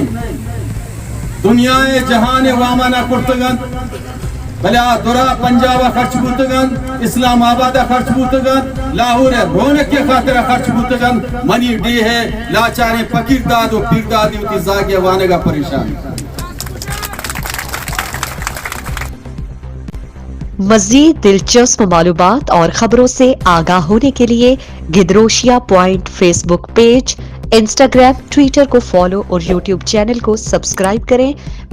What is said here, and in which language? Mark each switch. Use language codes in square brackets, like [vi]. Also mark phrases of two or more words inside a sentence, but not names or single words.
[bal] دنیا جہان وامانا کرتگن، بلے دورا پنجابہ خرچ بوتگن، اسلام آبادہ خرچ بوتگن، لاہور رونق کے خاطرہ خرچ بوتگن، منی ڈی ہے لاچاریں فقیر داد و پیر دادی ہوتی زاگی وانگا پریشان۔ [ur] مزید دلچسپ معلومات اور خبروں سے آگاہ ہونے کے لیے گدروشیا پوائنٹ فیس بک پیج، انسٹاگرام، ٹویٹر کو فالو اور یوٹیوب چینل کو سبسکرائب کریں۔